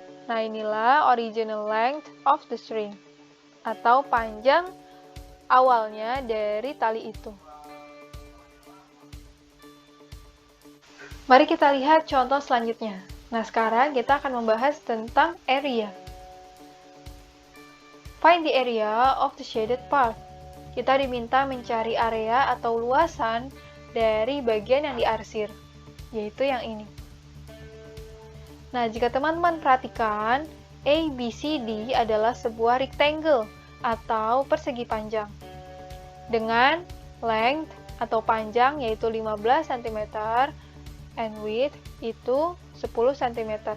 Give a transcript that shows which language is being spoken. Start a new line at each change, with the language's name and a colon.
Indonesian: Nah, inilah
English: original length of the string,
Indonesian: atau panjang awalnya dari tali itu. Mari kita lihat contoh selanjutnya. Nah, sekarang kita akan membahas tentang area.
English: Find the area of the shaded part.
Indonesian: Kita diminta mencari area atau luasan dari bagian yang diarsir, yaitu yang ini. Nah, jika teman-teman perhatikan, ABCD adalah sebuah rectangle atau persegi panjang dengan length atau panjang yaitu 15 cm and width itu 10 cm.